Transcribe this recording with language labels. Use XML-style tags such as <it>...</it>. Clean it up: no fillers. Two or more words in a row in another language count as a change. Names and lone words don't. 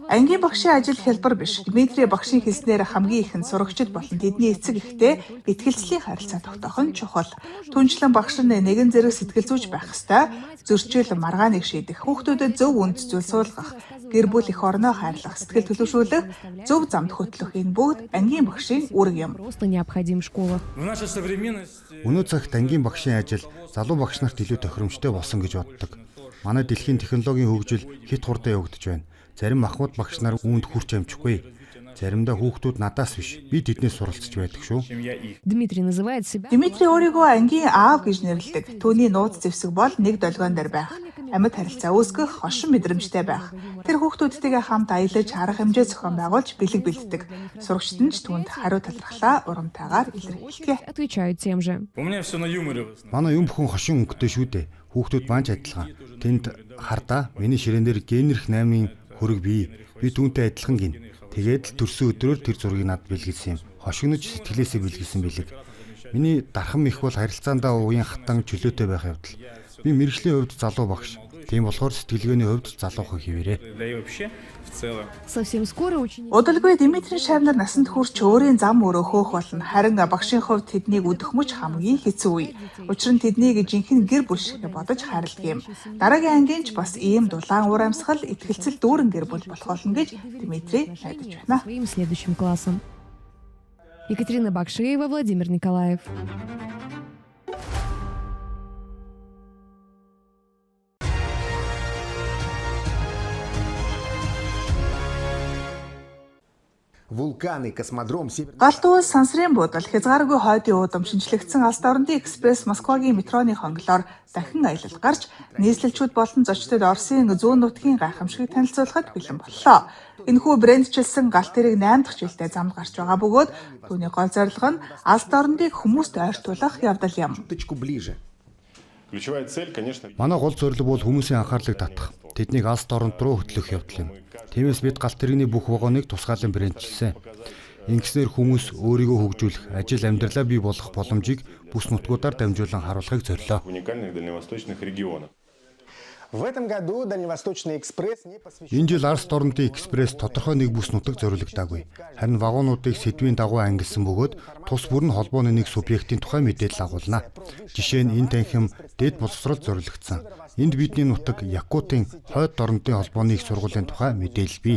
<mn>Ангийн багшийн ажил хялбар биш. Дмитрий багшийн хэлснээр хамгийн ихэнд сурагчид болон тэдний эцэг эхтэй итгэлцлийн харилцаа тогтоох нь чухал. Түнчлэн багш нь нэгэн зэрэг сэтгэл зүйч байх ёстой. Зөрчил маргааныг шийдэх, хүүхдүүдэд зөв үнд зүйл суулгах, гэр бүл их орноо хайрлах, сэтгэл төлөвшүүлэх, зөв замд хөтлөх энэ бүгд ангийн багшийн үүрэг юм.</mn> <ru>Просто необходим в школах.</ru> <mn>Өнөө цагт ангийн багшийн ажил залуу багш нарт илүү тохиромжтой болсон гэж боддог. Манай дэлхийн технологийн хөгжил хит хурдан явагдаж байна. Зарим ахмад багш нар үүнд хүрч амжихгүй. Заримдаа хүүхдүүд надаас биш, би тэднээс суралцж байдаг шүү.</mn> <ru>Дмитрий называет себя.</ru> <mn>Дмитрий өөрийгөө ангийн аав гэж нэрлэдэг. Түүний нууц зэвсэг бол нэг долгион дээр байх. Амьд харилцаа үүсгэх, хошин мэдрэмжтэй байх. Тэр хүүхдүүдтэйгээ хамт аялаж, арга хэмжээ зохион байгуулж бэлэг бэлддэг. Сурагчид нь ч түүнд хариу талархлаа урамтайгаар илэрхийлдэг.</mn> <ru>Отвечают тем же.</ru> <mn>Манай юм бүхэн хошин өнгөтэй шүү дээ. Хүүхдүүд маань ч адилхан. Тэнд хардаа миний ширээнээр генерх 8-ын хөрөг бий. Би түүнтэй адилхан гин. Тэгээд л төрсөн өдрөөр тэр зургийг надад бэлгэлсэн юм. Хошигнож сэтгэлээсээ бэлгэлсэн бэлэг. Миний дархан их бол харилцаандаа уян хатан чөлөөтэй байх явдал. Би мэрэгжлийн хувьд залуу багш. Тийм болохоор сэтгэлгээний хувьд залуухан хിവэрээ.</mn> <ru>Совсем скоро ученики.</ru> <mn>Удалгүй Дмитрий Шавнар насанд хүрч өөрийн зам өрөө хөөх болно. Харин багшийн хувьд тэднийг өдөх мөч хамгийн хэцүү үе. Учир нь тэднийг жинхэнэ гэр бүл шиг бодож харилдаг юм. Дараагийн ангийнч бас ийм дулаан уур амьсгал, итгэлцэл дүүрэн гэр бүл болох болно гэж Дмитрий найдаж байна.</mn> <ru>Своим следующим классом. Екатерина Бакшеева, Владимир Николаев. Вулканы, космодром,</ru> <mn>Галт улс сансрын буудал хязгааргүй хойдын уудам шинжлэгдсэн алс орнын экспресс Москвагийн метроны хонглоор дахин аялал гарч нийслэлчүүд болон зочдод Оросын зүүн нутгийн гайхамшигыг танилцуулахад бэлэн боллоо. Энэхүү брэндчилсэн галт тэрэг 8 дахь жилдээ замд гарч байгаа бөгөөд түүний гол зорилго нь алс орныг хүмүүст ойртуулах явдал юм.</mn> <ru>чуточку ближе. Ключевая цель, конечно,</ru> <mn>Манай гол зорилго бол хүмүүсийн анхаарлыг татах. Тэднийг алс дорнод руу хөтлөх явдал юм. Тиймээс бид галт тэрэгний бүх вагоныг тусгаалan брэндчилсэн. Ингэснээр хүмүүс өөрийгөө хөгжүүлэх, ажил амьдралаа бий болгох боломжийг бүс нутгуудаар дамжуулан харуулахыг зорилоо.</mn> <ru>в уникальных дальневосточных регионах. В этом году Дальневосточный экспресс не посвящен.</ru> <mn>Энэ жил Арс дорнодын экспресс тодорхой нэг бүс нутаг зориулагдаагүй. Харин вагонуудыг сэдвийн дагуу ангилсан бөгөөд тус бүр нь холбооны нэг субъектийн тухай мэдээлэл агуулна. Жишээ нь энэ танхим дэд боловсрол зориулагдсан. Энд бидний нутаг Якутын хойд дорнодын холбооны их сургуулийн тухай мэдээлэл бий.</mn>